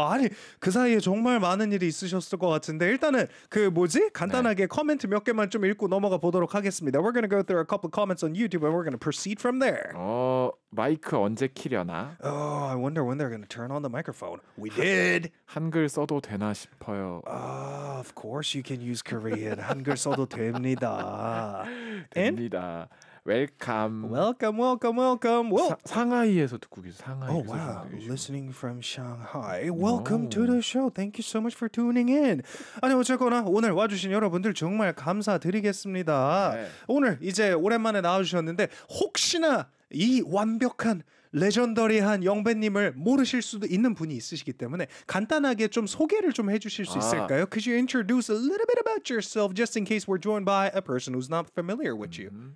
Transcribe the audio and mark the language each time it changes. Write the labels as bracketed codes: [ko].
[ko] 아니, 그 사이에 정말 많은 일이 있으셨을 것 같은데 일단은 그 뭐지? 간단하게 네. 코멘트 몇 개만 좀 읽고 넘어가 보도록 하겠습니다. [en] We're going to go through a couple of comments on YouTube and we're going to proceed from there. [ko] 마이크 언제 키려나? [en] Oh, I wonder when they're going to turn on the microphone. We did. [ko] 한글 써도 되나 싶어요. [en] Of course you can use Korean. [ko] 한글 써도 됩니다. 됩니다. [en] And? Welcome. Welcome, welcome, welcome. [ko] Well, 상하이에서 듣고 계세요. [en] Oh, wow. Listening from Shanghai. Welcome to the show. Thank you so much for tuning in. [ko] 아니, 어쨌거나 오늘 와주신 여러분들 정말 감사드리겠습니다. 네. 오늘 이제 오랜만에 나와주셨는데 혹시나 이 완벽한 레전더리한 영배님을 모르실 수도 있는 분이 있으시기 때문에 간단하게 좀 소개를 좀 해주실 수 있을까요? [en] Could you introduce a little bit about yourself just in case we're joined by a person who's not familiar with you?